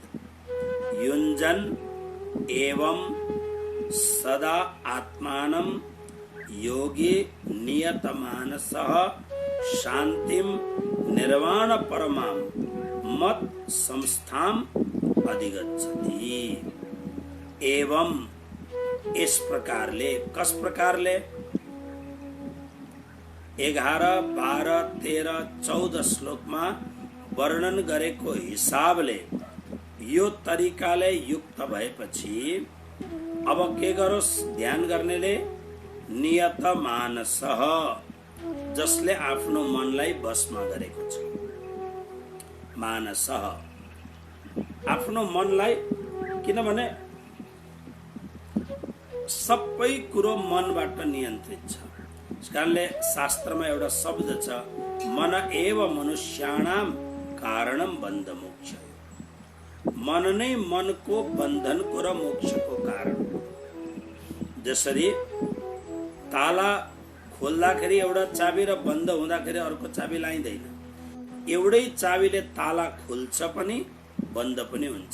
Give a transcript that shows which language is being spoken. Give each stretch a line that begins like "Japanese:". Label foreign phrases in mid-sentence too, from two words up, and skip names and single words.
Sanskrit: युञ्जन् एवं सदा आत्मानं योगी नियतमानसः शांतिं निर्वाण परमां मत संस्थाम अधिगच्छति।
Nepali: एवं इस प्रकारले, कस प्रकारले? 11, 12, 13, 14 श्लोकमा वर्णन गरेको हिसाबले यो तरिकाले युक्त भएपछि अब के गरोस्? ध्यान गर्नेले
Sanskrit: नियत मानसः,
Nepali: जसले आफ्नो मनलाई बसमा गरेको छ। मानसः आफ्नो मनलाई, किनभने सबै कुरो मनबाट नियन्त्रित छ। यसकारणले शास्त्रमा एउटा शब्द छ,
Sanskrit: मन एव मनुष्याणां कारणं बन्ध मोक्ष।
Nepali: मन नै मनको बन्धनको र मोक्षको कारण। जसरी ताला खोल्दाखेरि एउटा चाबी र बन्द हुँदाखेरि अर्को चाबी लाइँदैन। एउटै चाबीले ताला खोल्छ पनि बन्द पनि हुन्छ।